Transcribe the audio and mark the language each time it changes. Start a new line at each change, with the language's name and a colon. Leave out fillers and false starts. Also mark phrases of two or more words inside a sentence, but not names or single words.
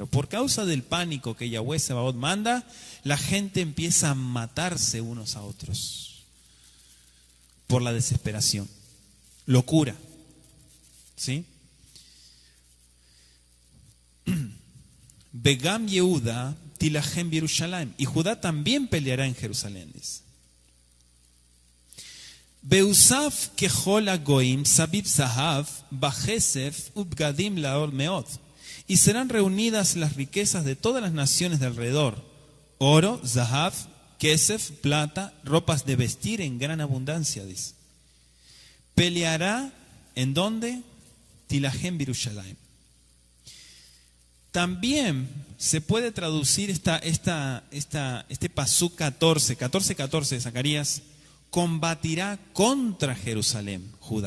Spanish: Por causa del pánico que Yahweh Sebaot manda, la gente empieza a matarse unos a otros por la desesperación. Locura. ¿Sí?
Hebrew: וגם יהודה תלחם בירושלים.
Spanish: Y Judá también peleará en Jerusalén, dice.
Hebrew: ואסף חיל הגוים סביב זהב וכסף ובגדים לרב מאד.
Spanish: y serán reunidas las riquezas de todas las naciones de alrededor: oro,
Hebrew: זהב, כסף,
Spanish: plata, ropas de vestir en gran abundancia, dice. Peleará, ¿en dónde?
Hebrew: תלחם בירושלים.
Spanish: También se puede traducir este pasuk 14 de Zacarías: combatirá contra Jerusalén, Judá.